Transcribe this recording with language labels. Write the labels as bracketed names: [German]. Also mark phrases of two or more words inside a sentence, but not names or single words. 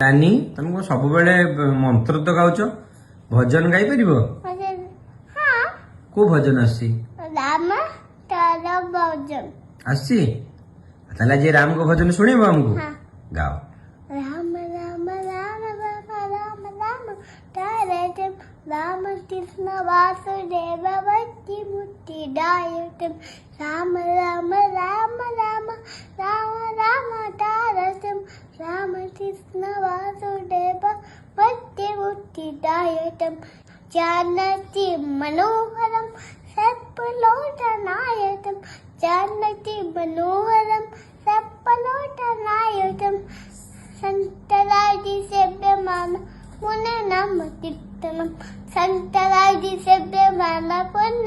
[Odia] ନାନୀ ତମେ କଣ ସବୁବେଳେ ମନ୍ତ୍ର ତ ଗାଉଛ ଭଜନ ଗାଇ ପାରିବ କୋଉ ଭଜନ ଆସିଛି ଆସିଛି ତାହେଲେ ଆଜି ରାମଙ୍କ ଭଜନ ଶୁଣିବ ଆମକୁ ଗାଅ [Sanskrit] ରାମ ରାମ ରାମ ରାମ ରାମ ରାମ ତାରତମ ରାମ କୃଷ୍ଣ ବାସୁଦେବ ଭକ୍ତି ମୁକ୍ତି ଦାୟକମ୍ ରାମ ରାମ ରାମ ରାମ ରାମ ରାମ ତାରତମ राम कृष्ण वासुदेव भक्ति मुक्ति दायकम् जानकी मनोहरं सर्वलोकनायकं जानकी मनोहरं सर्वलोकनायकं संतरादि सेव्यमान पुण्य नाम कीर्तनम संतरादि सेव्यमान पुण्य